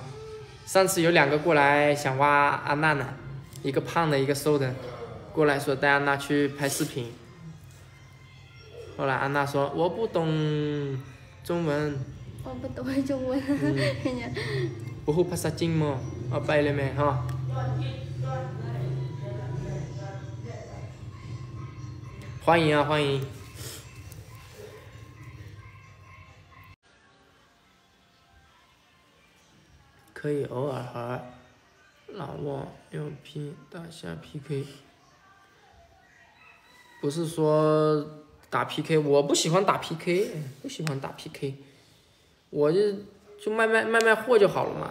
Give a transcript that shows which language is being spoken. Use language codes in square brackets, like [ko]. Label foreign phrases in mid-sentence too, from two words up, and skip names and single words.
[zh] 上次有2个过来想挖安娜呢，一个胖的，一个瘦的，过来说带安娜去拍视频。后来安娜说我不懂中文。我不懂中文。 [th] 不会ภาษาจีนมั้งเอาไปเลยไหมฮะ [zh] 欢迎啊，欢迎。可以偶尔和老挝用大象 PK， 不是说打 PK， 我不喜欢打 PK， 不喜欢打 PK， 我就卖货就好了嘛。